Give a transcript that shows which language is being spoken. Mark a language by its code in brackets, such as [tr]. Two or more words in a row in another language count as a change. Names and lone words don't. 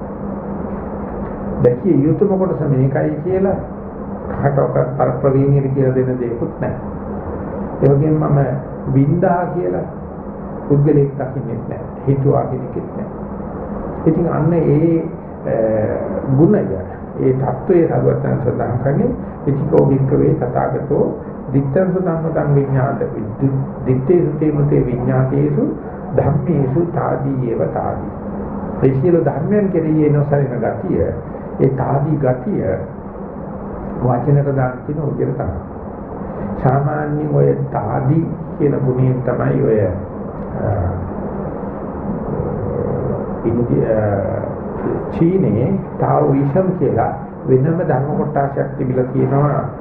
[si] දැකිය යුතුම කොටස මේකයි කියලා කාටවත් පරප්‍රවීණියට කියලා දෙන්න දෙයක්වත් නැහැ. ඒ වගේම මම වින්දා කියලා පුද්ගලෙක් දකින්නෙත් නැහැ. හිතුවා කෙනෙක්ෙත් නැහැ. ඉතින් අන්න ඒ ගුණය ඒ தত্ত্বයේ සර්වඥයන් සඳහන් කරන්නේ [pi] ඉතිකෝ වික්කවේ තථාගතෝ දිත්තං සුධම්මතං විඤ්ඤාත දිත්තේසු තේමතේ විඤ්ඤාතේසු ධම්මේසු තාදී ඒව තාදී. [si] ඒ සියලු ධර්මයන් කෙරෙහි නොසලින ගතිය ඒ තාදී ගතිය වචනට දාන්න කියන උදේට තමයි. සාමාන්‍යයෙන් ඔය තාදී කියන ගුණයෙන් තමයි ඔය චීනේ තාවෝයිසම් කියලා වෙනම ධර්ම කොටසක් තිබිලා තියෙනවා.